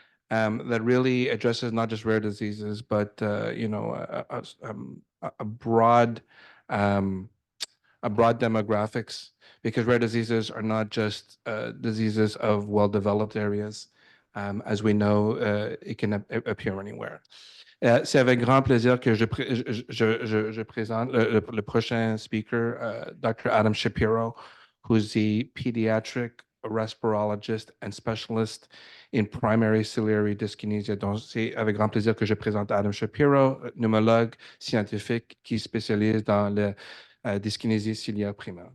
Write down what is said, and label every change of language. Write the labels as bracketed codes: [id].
[en] that really addresses not just rare diseases, but a broad demographics, because rare diseases are not just diseases of well-developed areas. As we know, it can appear anywhere. [fr] C'est avec grand plaisir que je présente le prochain speaker, Dr. [en] Adam Shapiro, who's the pediatric respirologist and specialist in primary ciliary dyskinesia. [fr] Donc, c'est avec grand plaisir que je présente Adam Shapiro, pneumologue scientifique qui spécialise dans la dyskinésie ciliaire primaire.